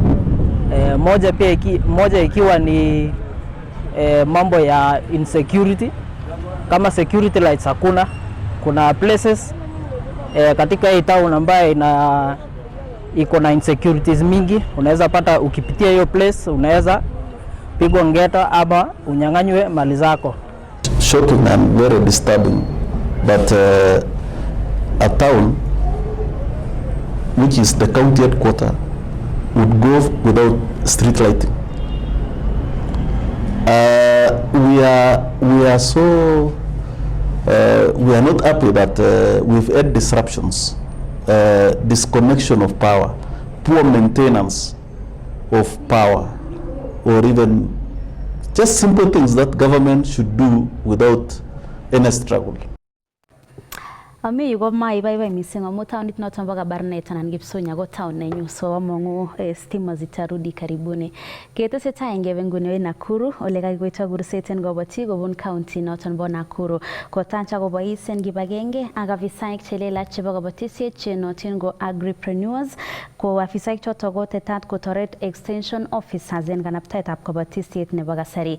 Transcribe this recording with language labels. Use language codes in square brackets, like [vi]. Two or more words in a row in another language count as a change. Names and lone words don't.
[sw] Moja ikiwa ni mambo ya insecurity. Kama [en] security lights [sw] hakuna, kuna places katika hii town ambayo iko na insecurities mingi. Unaweza pata ukipitia hiyo place unaweza pigwa ngeta ama unyang'anywe mali zako. [en] Shocking and very disturbing, but a town which is the county headquarter would go without street lighting. We are so we are not happy that we've had disruptions, disconnection of power, poor maintenance of power, or even just simple things that government should do without any struggle. [kln] Ami yu ko maibaibai mising amu taonit noton bo Kabarnet anan Kipsunya ko town nenyu, so among'u [sw] stima zitarudi karibuni. [kln] Ketesetai ngebe nguni Nakuru ole kakikoito kurset en Kabotik kobun county noton bo Nakuru kotacha kobois en kibagenge ak afisaek chelelach chebo kabatisiet chenotin ko agripreneurs ko afisaek choto ko tetat kotoret [en] extension officers [kln] en kanaptaetab kabatisiet nebo kasari.